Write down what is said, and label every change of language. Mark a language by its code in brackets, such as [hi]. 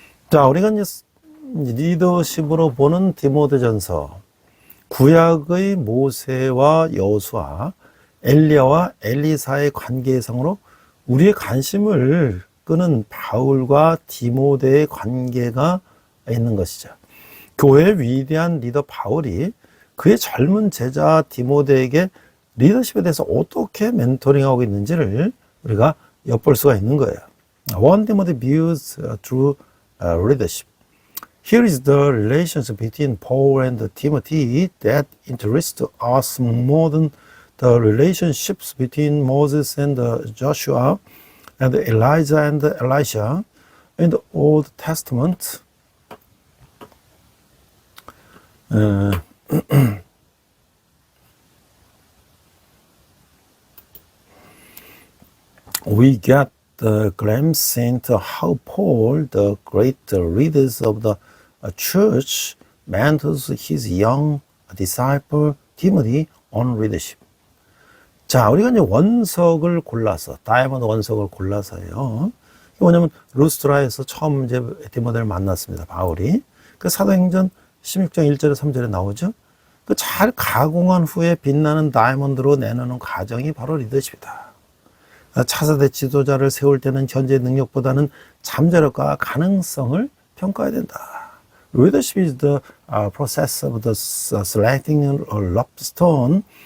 [ko] 자, 우리가 이제 리더십으로 보는 디모데전서, 구약의 모세와 여호수아, 엘리야와 엘리사의 관계상으로 우리의 관심을 끄는 바울과 디모데의 관계가 있는 것이죠. 교회의 위대한 리더 바울이 그의 젊은 제자 디모데에게 리더십에 대해서 어떻게 멘토링하고 있는지를 우리가 엿볼 수가 있는 거예요. [en] One Timothy views through leadership. Here is the relationship between Paul and Timothy that interests us more than the relationships between Moses and Joshua and Elijah and Elisha in the Old Testament. We get a glimpse into how Paul, the great leader of the church, mentors his young disciple Timothy on leadership. [ko] 자, 우리가 이제 원석을 골라서, 다이아몬드 원석을 골라서요. 뭐냐면 루스트라에서 처음 이제 디모데를 만났습니다. 바울이. 그 사도행전 16장 1절에 3절에 나오죠. 그 잘 가공한 후에 빛나는 다이아몬드로 내놓는 과정이 바로 리더십이다. 차세대 지도자를 세울 때는 현재의 능력보다는 잠재력과 가능성을 평가해야 된다. [en] Leadership is the process of the selecting a lobstone.